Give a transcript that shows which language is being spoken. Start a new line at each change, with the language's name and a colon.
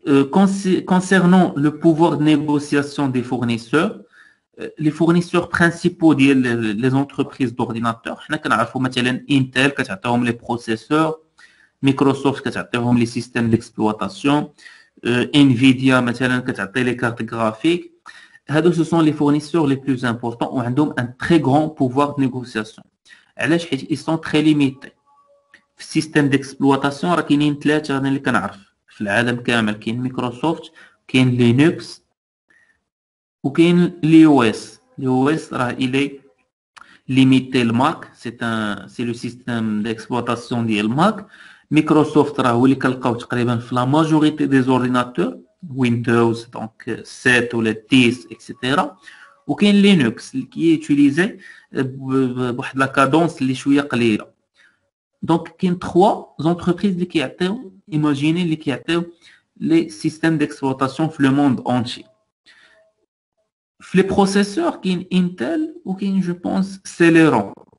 French: Concernant le pouvoir de négociation des fournisseurs, les fournisseurs principaux des entreprises d'ordinateurs, nous connaissons مثلا Intel
Arabic: كتعطيهم
French: les processeurs, Microsoft كتعطيهم les systèmes d'exploitation, Nvidia مثلا
Arabic: كتعطي
French: les cartes graphiques. Ce sont les fournisseurs les plus importants et ont un très grand pouvoir de négociation. Ils sont très limités.
Arabic: في السيستم ديكسبلواتاسيون راه كاينين ثلاثه انا اللي كنعرف في العالم كامل. كاين مايكروسوفت، كاين لينكس، وكاين لي او اس. لي او اس راه الي ليميتي الماك،
French: سي لو سيستم ديكسبلواتاسيون
Arabic: ديال الماك. مايكروسوفت راه هو اللي كنلقاو تقريبا في لا ماجوريتي دي زورديناتور، ويندوز دونك 7 ولا 10 اكسيتيرا. وكاين لينكس اللي كيوتيليزي بواحد لا كادونس اللي شويه قليله.
French: Donc, il y a trois entreprises qui ont imaginé les systèmes d'exploitation dans le monde entier. Les processeurs, il y a Intel ou je pense Celeron.